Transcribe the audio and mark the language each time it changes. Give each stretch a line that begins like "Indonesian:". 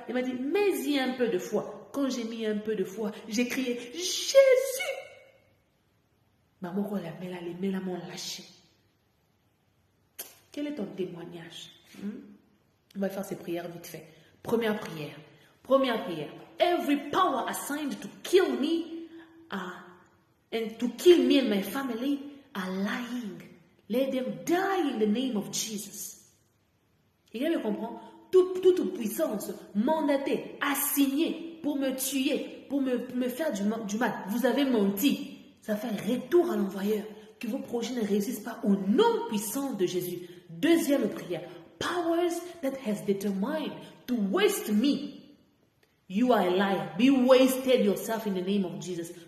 French: Il m'a dit, mets-y un peu de foi. Quand j'ai mis un peu de foi, j'ai crié, Jésus! Maman, les mets m'ont lâché. Quel est ton témoignage? On va faire ces prières vite fait. Première prière.
English: Every power assigned to kill me and to kill me and my family are lying. Let them die in the name of Jesus.
French: Et là, je comprends, toute puissance mandatée, assignée pour me tuer, pour me faire du mal. Vous avez menti. Ça fait un retour à l'envoyeur. Que vos projets ne réussissent pas au nom puissant de Jésus. Deuxième prière.
English: Powers that has determined to waste me. You are a liar. Be wasted yourself in the name of Jesus.